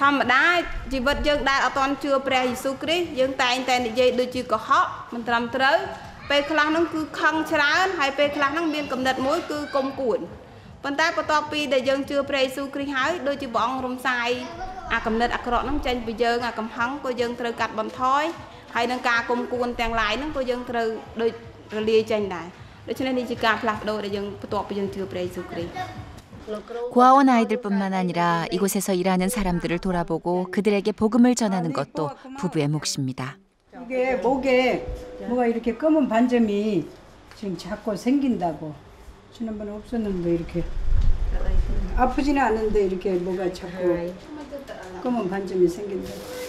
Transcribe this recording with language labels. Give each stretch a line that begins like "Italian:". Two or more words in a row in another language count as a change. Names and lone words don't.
Khmer: ម្មតាជីវិតយើងដែលអត់ទាន់ជឿព្រះយេស៊ូវគ្រីស្ទយើងតែងតែនិយាយដូចជាកុហកមិនត្រឹមត្រូវពេលខ្លះហ្នឹងគឺខឹងច្រើនហើយពេលខ្លះហ្នឹងមានកំណត់មួយគឺគុំគួនប៉ុន្តែបន្ទាប់ពីដែលយើងជឿព្រះយេស៊ូវគ្រីស្ទហើយដូចជាព្រះអង្គរំសាយអាកំណត់អាក្រក់ហ្នឹងចេញពីយើងអាកំហឹងក៏យើងត្រូវកាត់បន្ថយហើយនឹងការគុំគួនទាំងឡាយហ្នឹងក៏យើងត្រូវដូចរលាយចេញដែរដូច្នេះនេះជាការផ្លាស់ប្ដូរដែលយើងបន្ទាប់ពីយើងជឿព្រះយេស៊ូវគ្រីស្ទ
Korean: 고아원 아이들뿐만 아니라 이곳에서 일하는 사람들을 돌아보고 그들에게 복음을 전하는 것도 부부의 몫입니다. 이게 목에 뭐가 이렇게 검은 반점이 지금 자꾸 생긴다고. 지난번에 없었는데 이렇게 아프지는 않은데 이렇게 뭐가 자꾸 검은 반점이 생긴다고.